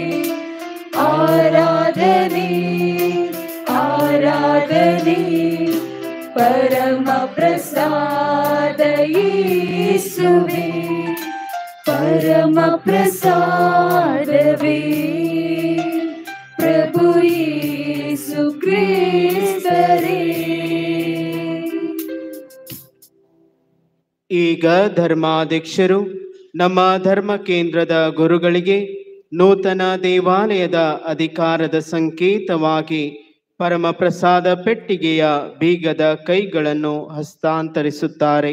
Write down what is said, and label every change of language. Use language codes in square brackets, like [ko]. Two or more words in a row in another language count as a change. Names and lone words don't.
[kn] ಆರಾಧನೆ ಆರಾಧನೆ ಪರಮ ಪ್ರಸಾದ ಯೇಸುವೇ ಪರಮ ಪ್ರಸಾದವೇ ಪ್ರಭು ಯೇಸು ಕ್ರಿಸ್ತರೇ. ಈಗ ಧರ್ಮಾಧ್ಯಕ್ಷರು ನಮ್ಮ ಧರ್ಮ ಕೇಂದ್ರದ ಗುರುಗಳಿಗೆ ನೂತನ ದೇವಾಲಯದ ಅಧಿಕಾರದ ಸಂಕೇತವಾಗಿ ಪರಮ ಪ್ರಸಾದ ಪೆಟ್ಟಿಗೆಯ ಬೀಗದ ಕೈಗಳನ್ನು ಹಸ್ತಾಂತರಿಸುತ್ತಾರೆ.